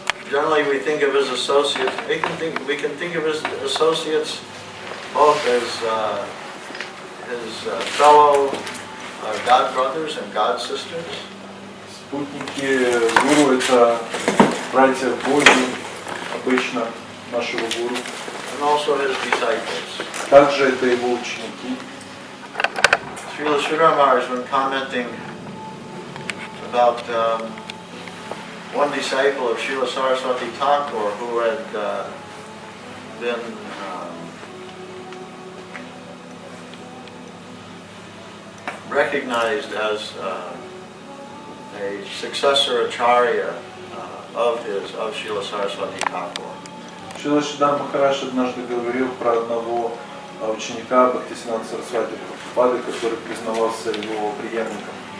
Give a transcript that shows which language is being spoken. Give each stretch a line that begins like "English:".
English: Generally, we think of his associates. We can think of his associates both as his fellow God brothers and God sisters.
Russian: Спутники гуру — это братья в Боге, обычно нашего гуру.
English: And also his disciples.
Russian: Также это его ученики.
English: Srila Giri Maharaja, when commenting about one disciple of Srila Saraswati Thakur who had been recognized as a successor acharya of Srila Saraswati Thakur.
Russian: Шрила Гири Махарадж однажды говорил про одного ученика Бхактисиданта Сарасвати Прабхупады, который признавался его преемником.